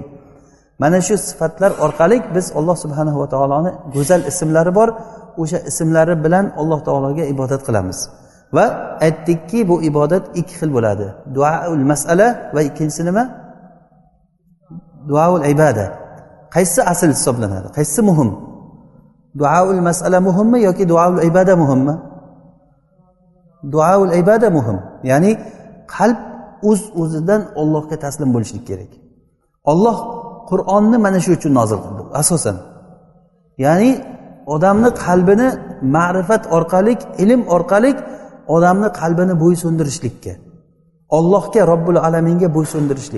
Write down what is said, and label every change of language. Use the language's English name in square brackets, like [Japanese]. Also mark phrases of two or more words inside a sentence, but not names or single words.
[Uzbek] Mana shu sifatlar orqali biz Alloh subhanahu va taoloning go'zal ismlari bor, o'sha ismlari bilan Alloh taologa ibodat qilamiz. Va aytdikki, bu ibodat ikki xil bo'ladi. [Arabic] Duaul mas'ala [Uzbek] va ikkinchisi nima? [Arabic] Duaul ibada. [Uzbek] Qaysi asl hisoblanadi? Qaysi muhim? [Arabic] Duaul mas'ala [Uzbek] muhimmi yoki [Arabic] duaul ibada [Uzbek] muhimmi? [Arabic] Duaul ibada [Uzbek] muhim. Ya'ni qalb o'zidan Allohga taslim bo'lishlik kerak. Alloh Qur'onni mana shu uchun nozil qildi, asosan. Ya'ni odamni qalbini ma'rifat orqali, ilm orqali odamni qalbini bo'ysundirishlikka, Allohga, Robbul alaminga bo'ysundirishlik.